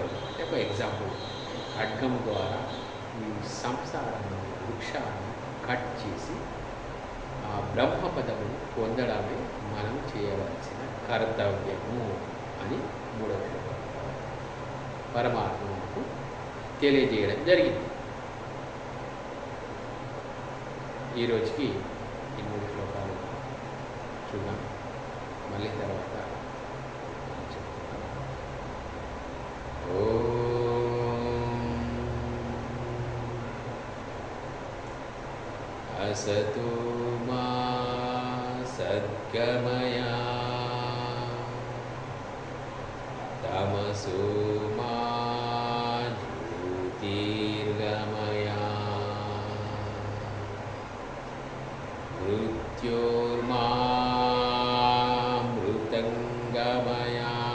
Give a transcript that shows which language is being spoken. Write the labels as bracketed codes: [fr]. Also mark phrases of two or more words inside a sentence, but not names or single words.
[te] అంటే ఒక ఎగ్జాంపుల్, ఖడ్గం ద్వారా ఈ సంసారం వృక్షాన్ని కట్ చేసి ఆ బ్రహ్మపదమును పొందడమే మనం చేయవలసిన కర్తవ్యము అని మూడవ పరమాత్మకు తెలియజేయడం జరిగింది. ఈరోజుకి ఈ 3 శ్లోకాలు చూద్దాం. మళ్ళీ తర్వాత [sa] असतो मा सद्गमया तमसो मा ज्योतिर्गमया मृत्योर्मा मृतङ्गमया